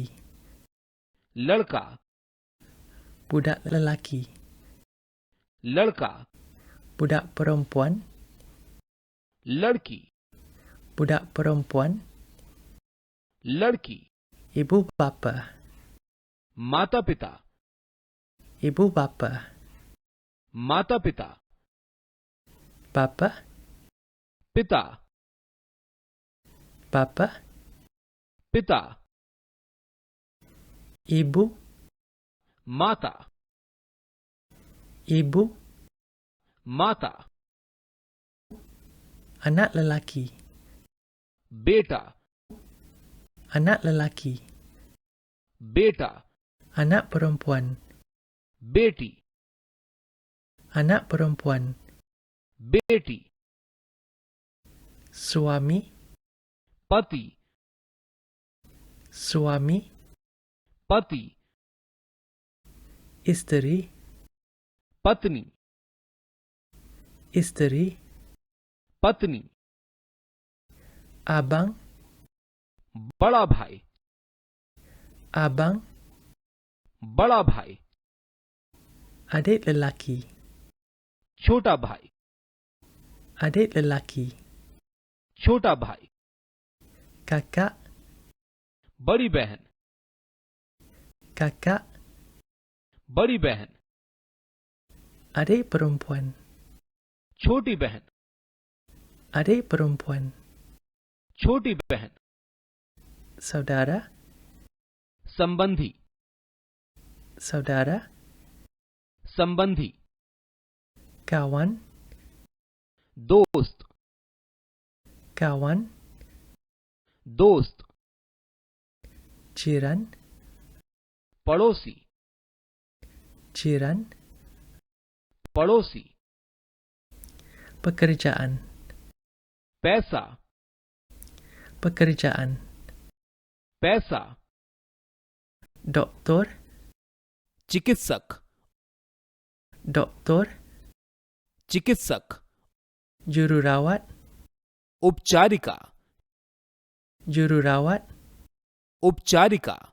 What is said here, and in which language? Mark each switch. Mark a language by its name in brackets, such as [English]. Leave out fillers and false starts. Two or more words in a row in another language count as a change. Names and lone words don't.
[Hindi] लड़का [Malay] budak lelaki, [Hindi] लड़का [Malay] budak perempuan, [Hindi] लड़की [Malay] budak perempuan, [Hindi] लड़की [Malay] ibu bapa, [Hindi] माता पिता [Malay] ibu bapa, [Hindi] माता पिता [Malay] bapa, [Hindi] पिता [Malay] bapa, [Hindi] पिता [Malay] ibu, [Hindi] माता, [Malay] ibu, [Hindi] माता, [Malay] anak lelaki, [Hindi] बेटा, [Malay] anak lelaki, [Hindi] बेटा, [Malay] anak perempuan, [Hindi] बेटी, [Malay] anak perempuan, [Hindi] बेटी, [Malay] suami, [Hindi] पति, [Malay] suami, [Hindi] पति, [Malay] isteri, [Hindi] पत्नी, [Malay] isteri, [Hindi] पत्नी, [Malay] abang, [Hindi] बड़ा भाई, [Malay] abang, [Hindi] बड़ा भाई, [Malay] adik lelaki, [Hindi] छोटा भाई, [Malay] adik lelaki, [Hindi] छोटा भाई, [Malay] kakak, [Hindi] बड़ी बहन, [Malay] kakak, [Hindi] बड़ी बहन, [Malay] adik perempuan, [Hindi] छोटी बहन, [Malay] adik perempuan, [Hindi] छोटी बहन, [Malay] saudara, [Hindi] संबंधी, [Malay] saudara, [Hindi] संबंधी, [Malay] kawan, [Hindi] दोस्त, [Malay] kawan, [Hindi] दोस्त, [Malay] jiran, [Hindi] पड़ोसी, [Malay] jiran, [Hindi] पड़ोसी, [Malay] pekerjaan, [Hindi] पैसा, [Malay] pekerjaan, [Hindi] पैसा, [Malay] doktor, [Hindi] चिकित्सक, [Malay] doktor, [Hindi] चिकित्सक, [Malay] jururawat, [Hindi] उपचारिका, [Malay] jururawat, [Hindi] उपचारिका,